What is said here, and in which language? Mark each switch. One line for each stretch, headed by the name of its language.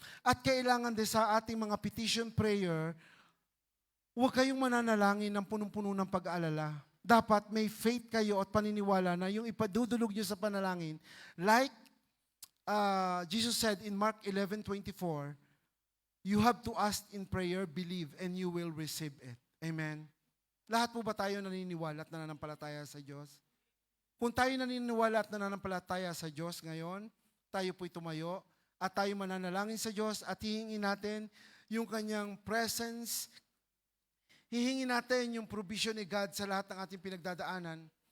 Filipino: At kailangan din sa ating mga petition prayer, huwag kayong mananalangin ng punong-puno ng pag-aalala. Dapat may faith kayo at paniniwala na yung ipadudulog nyo sa panalangin.
English: Like Jesus said in Mark 11:24, you have to ask in prayer, believe, and you will receive it.
Filipino: Amen? Lahat po ba tayo naniniwala at nananampalataya sa Diyos? Kung tayo naniniwala at nananampalataya sa Diyos ngayon, tayo po'y tumayo at tayo mananalangin sa Diyos at hihingin natin yung Kanyang presence, hihingin natin yung provision ni God sa lahat ng ating pinagdadaanan.